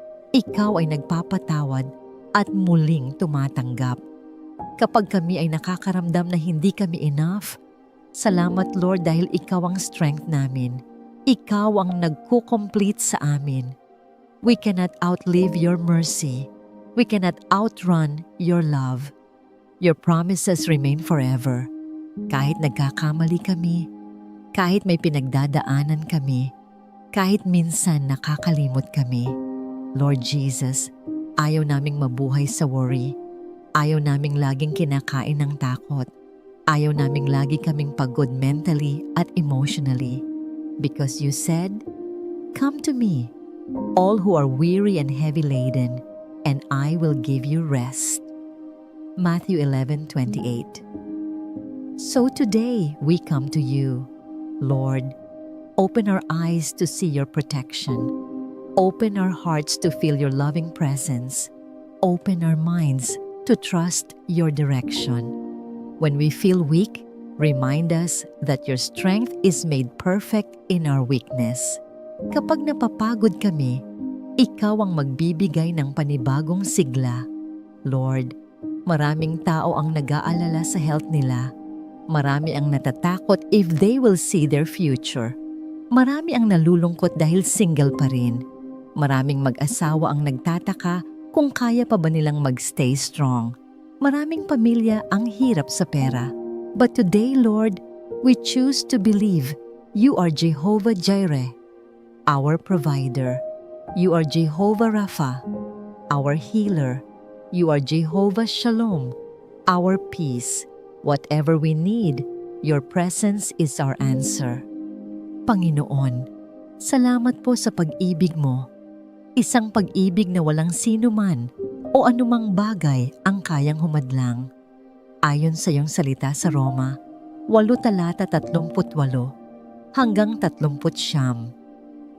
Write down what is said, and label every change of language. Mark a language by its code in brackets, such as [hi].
[tl] Ikaw ay nagpapatawad at muling tumatanggap. Kapag kami ay nakakaramdam na hindi kami enough, salamat Lord dahil Ikaw ang strength namin. Ikaw ang nagko-complete sa amin. [en] We cannot outlive your mercy. We cannot outrun your love. Your promises remain forever. [tl] Kahit nagkakamali kami, Kahit may pinagdadaanan kami, kahit minsan nakakalimot kami, Lord Jesus, ayaw naming mabuhay sa worry. Ayaw naming laging kinakain ng takot. Ayaw naming lagi kaming pagod [en] mentally at emotionally. Because you said, "Come to me, all who are weary and heavy laden, and I will give you rest." Matthew 11:28. So today we come to you, Lord. Open our eyes to see your protection. Open our hearts to feel your loving presence. Open our minds to trust your direction. When we feel weak, remind us that your strength is made perfect in our weakness. [tl] Kapag napapagod kami, ikaw ang magbibigay ng panibagong sigla. Lord, maraming tao ang nag-aalala sa health nila. Marami ang natatakot [en] if they will see their future. [tl] Marami ang nalulungkot dahil single pa rin. Maraming mag-asawa ang nagtataka kung kaya pa ba nilang magstay strong. Maraming pamilya ang hirap sa pera. [en] But today, Lord, we choose to believe you are Jehovah Jireh, our provider. You are Jehovah Rapha, our healer. You are Jehovah Shalom, our peace. Whatever we need, your presence is our answer. [tl] Panginoon, salamat po sa pag-ibig mo. Isang pag-ibig na walang sino man o anumang bagay ang kayang humadlang. Ayon sa iyong salita sa Roma, 8:38 hanggang 39.